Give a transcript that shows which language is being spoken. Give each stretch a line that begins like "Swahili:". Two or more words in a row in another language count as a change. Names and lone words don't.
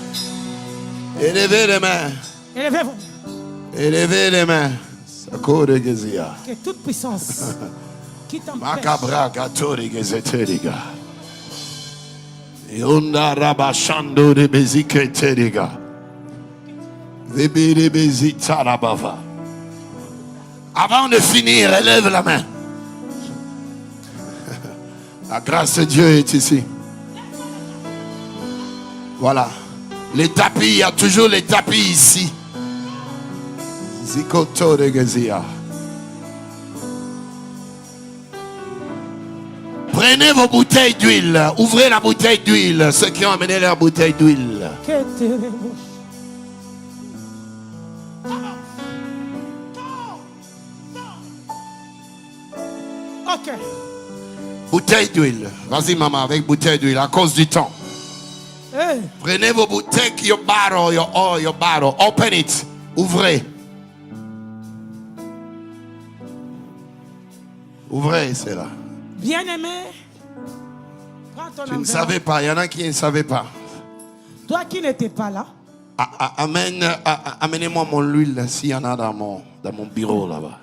French: Élevez les mains. Élevez-vous. Élevez les mains. Que toute puissance qui t'empêche. Makabra gatori gezeteriga. Yonda rabashando de bezike teriga. Vebere bezita rabava. Avant de finir, élève la main. La grâce de Dieu est ici. Voilà. Les tapis, il y a toujours les tapis ici. Zikoto de Gezia. Prenez vos bouteilles d'huile. Ouvrez la bouteille d'huile. Ceux qui ont amené leur bouteille d'huile. Ok. Bouteille d'huile. Vas-y maman, avec bouteille d'huile à cause du temps. Hey. Prenez vos bouteilles,
English: your bottle, your oil, your bottle. Open it.
French: Ouvrez. Ouvrez, c'est là. Bien-aimé, prends ton Tu ne enveloppe. savais pas, il y en a qui ne savaient pas. Toi qui n'étais pas là, Amenez-moi mon huile s'il y en a dans mon bureau là-bas.